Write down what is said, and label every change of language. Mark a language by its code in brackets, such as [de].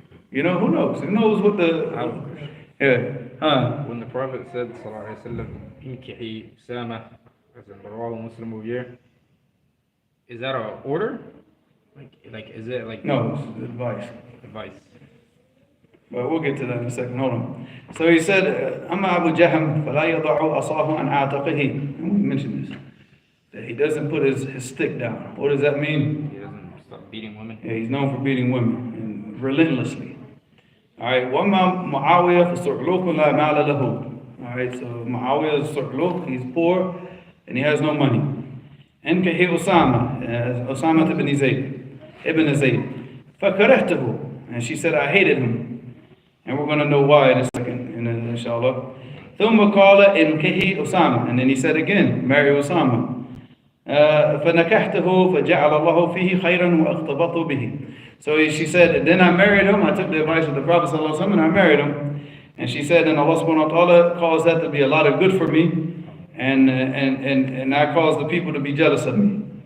[en] You know, who knows? Who knows what the... Yeah. When the Prophet said, sallallahu alayhi wa sallam, [ar] inkihi [en] Usama, as in Rawahu Muslim over here, is that an order? Like, is it like... No, it's advice. Advice. But we'll get to that in a second. Hold on. So he said, [ar] أما أبو جهم فلا يضع أصاه عن عاتقه. [en] And we mentioned this. That he doesn't put his stick down. What does that mean? He doesn't stop beating women. Yeah, he's known for beating women and relentlessly. Alright, [ar] وَمَا مُعَاوِيَةَ فَصُعْلُوكُ لَا مَالَ لَهُ. [en] Alright, so Muawiyah is Su'luk, he's poor and he has no money. [ar] أنكحي Usama, Usama ibn Zayd. فَكَرَهْتَهُ. [en] And she said, I hated him. And we're going to know why in a second, inshallah. [ar] ثُمَّ قَالَ إِنْكَحِي Usama. [en] And then he said again, marry Usama. [ar] فَنَكَحْتَهُ فَجَعَلَ اللَّهُ فِيهِ خَيْرًا وَأَخْتَبَطُ بِهِ. [en] So she said, then I married him. I took the advice of the Prophet ﷺ and I married him. And she said, and Allah subhanahu wa ta'ala caused that to be a lot of good for me. And I caused the people to be jealous of me.